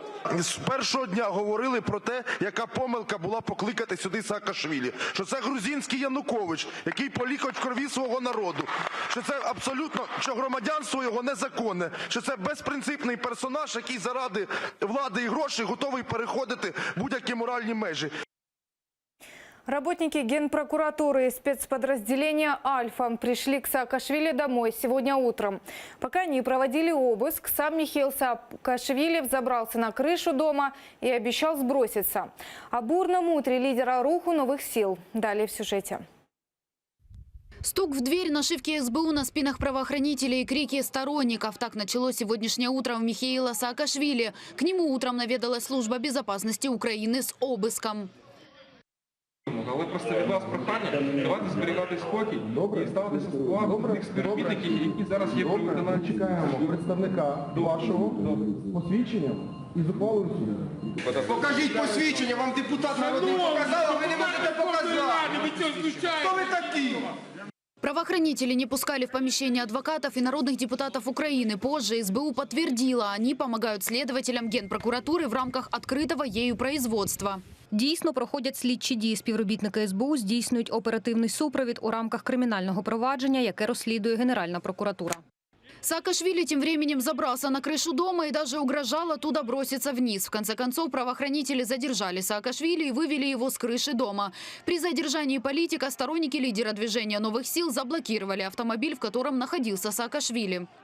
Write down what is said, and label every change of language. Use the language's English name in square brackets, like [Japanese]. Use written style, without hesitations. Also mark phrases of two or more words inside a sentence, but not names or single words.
[Ukrainian] З першого дня говорили про те, яка помилка була покликати сюди Саакашвілі. Що це грузинський Янукович, який полікоть в крові свого народу. Що це абсолютно, що громадянство його незаконне. Що це безпринципний персонаж, який заради влади і грошей готовий переходити будь-які моральні межі. [Russian] Работники Генпрокуратуры и спецподразделения «Альфа» пришли к Саакашвили домой сегодня утром. Пока они проводили обыск, сам Михаил Саакашвили взобрался на крышу дома и обещал сброситься. О бурном утре лидера Руху новых сил. Далее в сюжете. Стук в дверь, нашивки СБУ на спинах правоохранителей и крики сторонников. Так началось сегодняшнее утро у Михаила Саакашвили. К нему утром наведалась служба безопасности Украины с обыском. [Ukrainian] Але просто від вас прохання, давайте зберігати спокій і ставитися з повагою тих співробітників, які зараз є при виконанні. Чекаємо представника вашого посвідчення і з ухвалою суду. Покажіть посвідчення, вам депутат народний показав, а ви не можете показати. Хто ви такі? [Russian] Правоохранители не пускали в помещение адвокатов и народных депутатов Украины. Позже СБУ подтвердила, они помогают следователям Генпрокуратуры в рамках открытого ею производства. [Ukrainian] Дійсно проходять слідчі дії. Співробітники СБУ здійснюють оперативний супровід у рамках кримінального провадження, яке розслідує Генеральна прокуратура. [Russian] Саакашвили тем временем забрался на крышу дома и даже угрожал оттуда броситься вниз. В конце концов, правоохранители задержали Саакашвили и вывели его с крыши дома. При задержании политика сторонники лидера движения «Новых сил» заблокировали автомобиль, в котором находился Саакашвили.